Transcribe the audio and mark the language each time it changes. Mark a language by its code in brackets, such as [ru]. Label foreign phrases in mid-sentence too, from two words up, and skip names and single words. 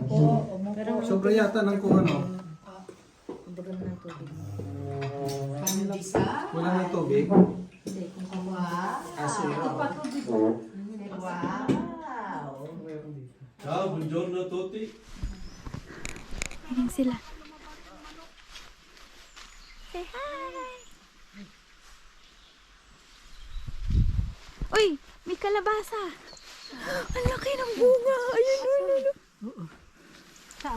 [tl] Pero Sobra yata ng kung ano. kumbaga ng tubig. Pandisa. Wala ng tubig. Hindi, kung Wow. Aso yun. Wow. [it] Ciao, buongiorno a tutti. [tl] Ayan sila. [en] Say hi! [tl] Uy! May kalabasa! Ang laki ng bunga! Ayun, ayun, ayun. saan?